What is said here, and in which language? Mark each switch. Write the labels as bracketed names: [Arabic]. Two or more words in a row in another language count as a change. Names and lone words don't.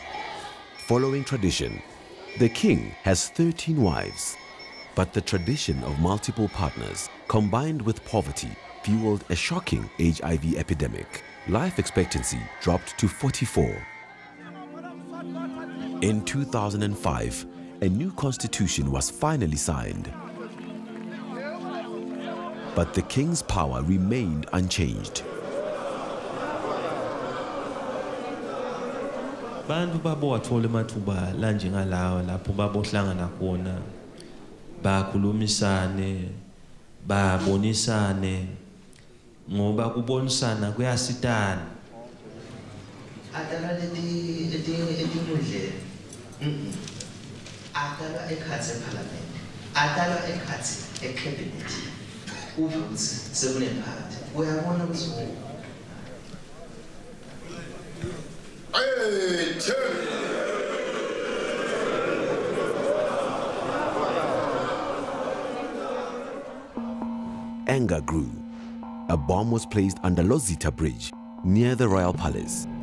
[English] Following tradition, the king has 13 wives, but the tradition of multiple partners combined with poverty fueled a shocking HIV epidemic. Life expectancy dropped to 44. In 2005, a new constitution was finally signed. But the king's power remained unchanged. [Swati] Bantu babo wathola emathuba lanje ngalawa lapho babohlangana khona bakhulumisane babonisane ngoba kubonisana kuyasitana. Adala etimudle adala ekhatsi eParliament, adala ekhatsi eCabinet, ukuthi sekunemphakathi uyabona ukuthi [English] Anger grew. A bomb was placed under Lozita Bridge near the royal palace.